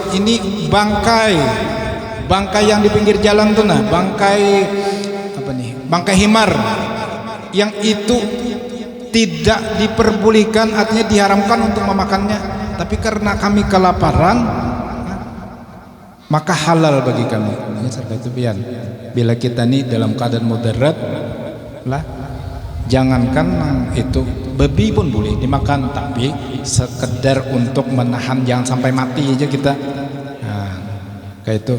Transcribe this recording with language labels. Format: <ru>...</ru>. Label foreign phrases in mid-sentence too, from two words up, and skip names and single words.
<id>Ini bangkai yang di pinggir jalan tuh, nah, bangkai apa nih? Bangkai himar yang itu tidak tidak diperbolehkan, artinya diharamkan untuk memakannya, tapi karena kami kelaparan maka halal bagi kami.</id> <bjn>Ini itu pian.</bjn> <id>Bila kita nih dalam keadaan mudarat lah, jangankan itu babi pun boleh dimakan, tapi sekedar untuk menahan jangan sampai mati aja kita.</id> <bjn>Nah, kayak itu.</bjn>